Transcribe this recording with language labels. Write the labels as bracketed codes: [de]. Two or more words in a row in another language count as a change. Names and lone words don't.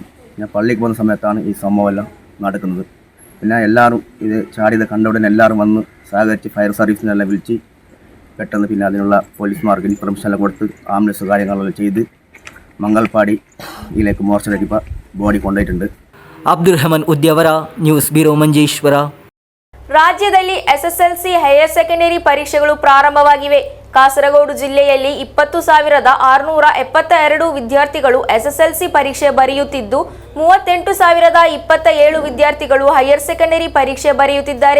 [ml] ഞാൻ പള്ളിക്ക് പോകുന്ന സമയത്താണ് ഈ സംഭവമെല്ലാം നടക്കുന്നത്. പിന്നെ എല്ലാവരും ഇത് ചാടിയത് കണ്ട ഉടനെ എല്ലാവരും വന്ന് സഹകരിച്ച് ഫയർ സർവീസിനെല്ലാം വിളിച്ച് പെട്ടെന്ന് പിന്നെ അതിനുള്ള പോലീസുമാർക്ക് ഇൻഫർമേഷനെല്ലാം കൊടുത്ത് ആംബുലൻസ് കാര്യങ്ങളെല്ലാം ചെയ്ത് ಮಂಗಲ್ಪಾಡಿയിലേക്ക് മോർച്ചറിലേക്ക് ബോഡി കൊണ്ടുപോയിട്ടുണ്ട്. [kn] ಅಬ್ದುಲ್ ಉದ್ಯವರ, [en] news bureau [kn] ಮಂಜೇಶ್ವರ. ರಾಜ್ಯದಲ್ಲಿ [en] SSLC higher secondary [kn] ಪರೀಕ್ಷೆಗಳು ಪ್ರಾರಂಭವಾಗಿವೆ. ಕಾಸರಗೋಡು ಜಿಲ್ಲೆಯಲ್ಲಿ 20,672 ವಿದ್ಯಾರ್ಥಿಗಳು ಎಸ್ಎಸ್ಎಲ್ಸಿ ಪರೀಕ್ಷೆ ಬರೆಯುತ್ತಿದ್ದು 38,027 ವಿದ್ಯಾರ್ಥಿಗಳು [en] higher secondary [kn] ಪರೀಕ್ಷೆ ಬರೆಯುತ್ತಿದ್ದಾರೆ.